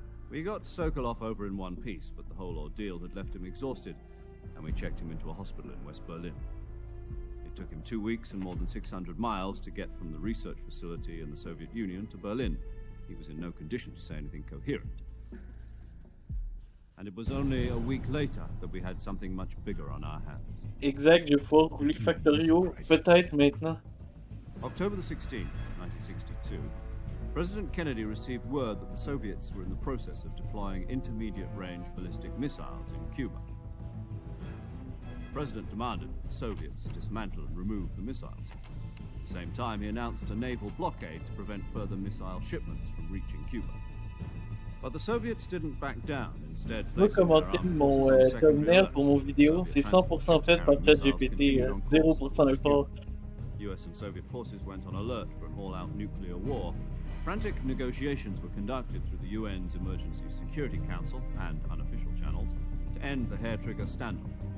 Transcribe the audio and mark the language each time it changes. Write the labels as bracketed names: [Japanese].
[English] We got Sokolov over in one piece, but the whole ordeal had left him exhausted, and we checked him into a hospital in West Berlin. It took him 2 weeks and more than 600 miles to get from the research facility in the Soviet Union to Berlin. He was in no condition to say anything coherent. And it was only a week later that we had something much bigger on our hands. [French] Exact, je vais pouvoir rouler Factorio, peut-être maintenant. [English] October the 16th, 1962, President Kennedy received word that the Soviets were in the process of deploying intermediate-range ballistic missiles in Cuba. The President demanded that the Soviets dismantle and remove the missiles. At the same time, he announced a naval blockade to prevent further missile shipments from reaching Cuba. But the Soviets didn't back down. Instead, [French] Tu peux commenter mon thumbnail pour mon vidéo, c'est 100% fait par ChatGPT, 0% effort. [English] US and Soviet forces went on alert for an all-out nuclear war. Frantic negotiations were conducted through the UN's Emergency Security Council and unofficial channels to end the hair-trigger standoff.